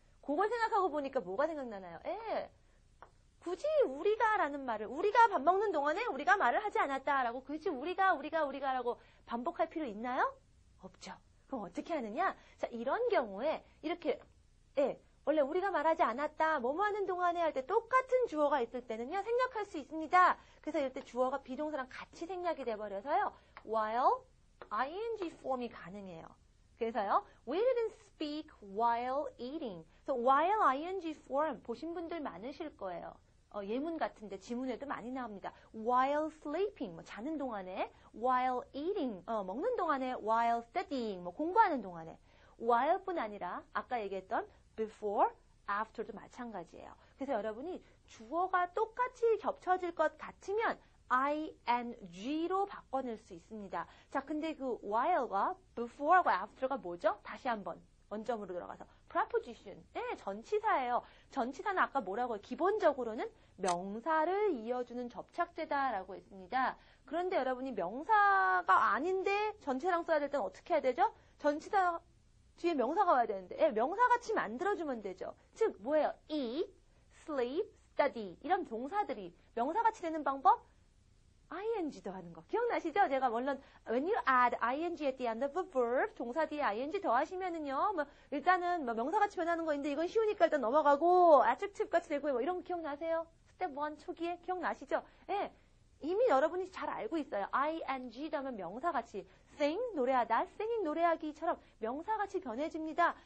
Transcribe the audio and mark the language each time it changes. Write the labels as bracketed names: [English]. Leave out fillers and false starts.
[Korean] 그걸 생각하고 보니까 뭐가 생각나나요? 굳이 우리가라는 말을 우리가 밥 먹는 동안에 우리가 말을 하지 않았다라고 굳이 우리가라고 반복할 필요 있나요? 없죠. 그럼 어떻게 하느냐? 자, 이런 경우에 이렇게 원래 우리가 말하지 않았다, 뭐뭐 하는 동안에 할 때 똑같은 주어가 있을 때는요, 생략할 수 있습니다. 그래서 이럴 때 주어가 비동사랑 같이 생략이 돼버려서요, while, ing form이 가능해요. 그래서요, [English] we didn't speak while eating. 그래서 while ing form [Korean] 보신 분들 많으실 거예요. 예문 같은데 지문에도 많이 나옵니다. [English] while sleeping, [Korean] 뭐 자는 동안에, [English] while eating, [Korean] 먹는 동안에, [English] while studying, [Korean] 뭐 공부하는 동안에. while뿐 아니라 아까 얘기했던 before, after도 마찬가지예요. 그래서 여러분이 주어가 똑같이 겹쳐질 것 같으면 ing로 바꿔낼 수 있습니다. 자, 근데 그 while과 before과 after가 뭐죠? 다시 한번 원점으로 들어가서 preposition, 네, 전치사예요. 전치사는 아까 뭐라고요? 기본적으로는 명사를 이어주는 접착제다라고 했습니다. 그런데 여러분이 명사가 아닌데 전치사랑 써야 될 때는 어떻게 해야 되죠? 전치사 뒤에 명사가 와야 되는데, 예, 명사같이 만들어주면 되죠. 즉 뭐예요? eat, sleep, study 이런 동사들이 명사같이 되는 방법? ing 더하는 거. 기억나시죠? 제가 물론 [English] when you add ing at the end of a verb [Korean] 동사 뒤에 ing 더하시면은요. 뭐 일단은 뭐 명사같이 변하는 거인데 이건 쉬우니까 일단 넘어가고 adjective 같이 되고 뭐 이런 거 기억나세요? 스텝 1 초기에 기억나시죠? 예. 이미 여러분이 잘 알고 있어요. ing 더하면 명사같이 sing 노래하다, singing 노래하기처럼 명사같이 변해집니다.